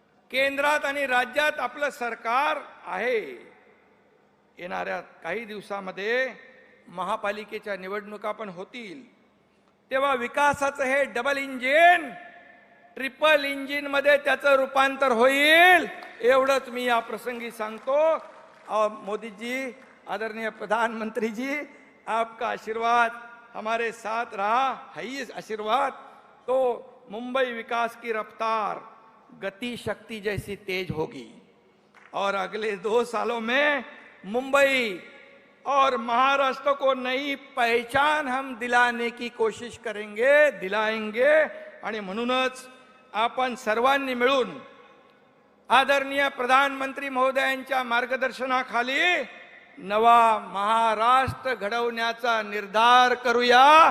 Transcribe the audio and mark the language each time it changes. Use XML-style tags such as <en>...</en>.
<mr>केंद्रात आणि राज्यात आपलं सरकार आहे. येणाऱ्या काही दिवसामध्ये महापालिकेच्या निवडणुका पण होतील. तेव्हा विकासाचं हे डबल इंजिन ट्रिपल इंजिन मध्ये त्याचं रूपांतर होईल. एवढंच मी या प्रसंगी सांगतो.</mr> <hi>मोदी जी, आदरणीय प्रधानमंत्री जी, आपका आशीर्वाद हमारे साथ रहा है. ही आशीर्वाद तो मुंबई विकास की रफ्तार गति शक्ति जैसी तेज होगी और अगले 2 सालों में मुंबई और महाराष्ट्र को नई पहचान हम दिलाने की कोशिश करेंगे, दिलाएंगे.</hi> <mr>आणि म्हणूनच आपण सर्वांनी मिळून आदरणीय प्रधानमंत्री महोदयांच्या मार्गदर्शनाखाली नवा महाराष्ट्र घडवण्याचा निर्धार करूया.</mr>